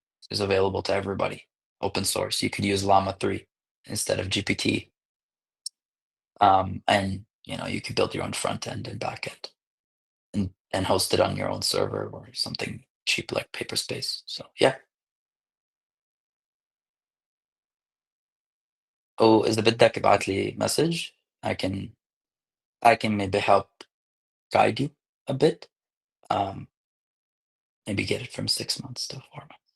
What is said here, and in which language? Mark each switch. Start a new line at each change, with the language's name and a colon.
English: It's available to everybody. Open source. You could use Llama 3 instead of GPT. And you could build your own front end and back end and host it on your own server or something cheap like Paperspace. So yeah. Oh,
Arabic: إذا بدك ابعت لي message.
English: I can maybe help guide you a bit. Um, maybe get it from 6 months to 4 months.